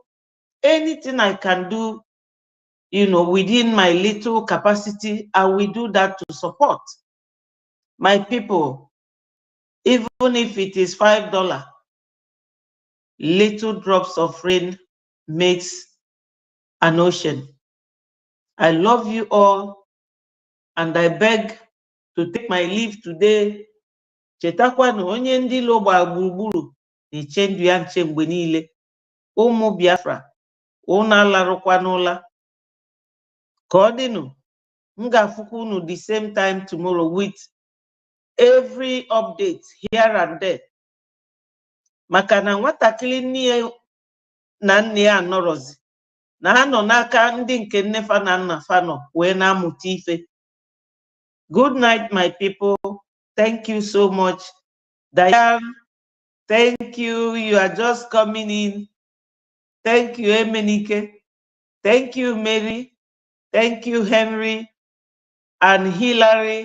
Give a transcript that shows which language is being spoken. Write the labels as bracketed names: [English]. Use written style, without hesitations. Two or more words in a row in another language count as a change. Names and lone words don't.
[English] Anything I can do, you know, within my little capacity, I will do that to support my people. Even if it is $5, little drops of rain makes an ocean. I love you all, and I beg to take my leave today. [Igbo] Chetakwa na onye ndị ilo gba gburugburu na-eche ndụ ya nche mgbe niile. Ụmụ Biafra, unu alarụkwa n'ụla. Ka ọ dịnụ, m ga-afụkwa unu [English] the same time tomorrow with every update here and there. [Igbo] Maka na nwatakịrị nne na nne ya anọrọzi, na ha nọ n'aka ndị nke nne fa na nna fa nọ wee na-amụta ife. [English] Good night, my people. Thank you so much. Diane, thank you. You are just coming in. Thank you, Emenike. Thank you, Mary. Thank you, Henry and Hillary.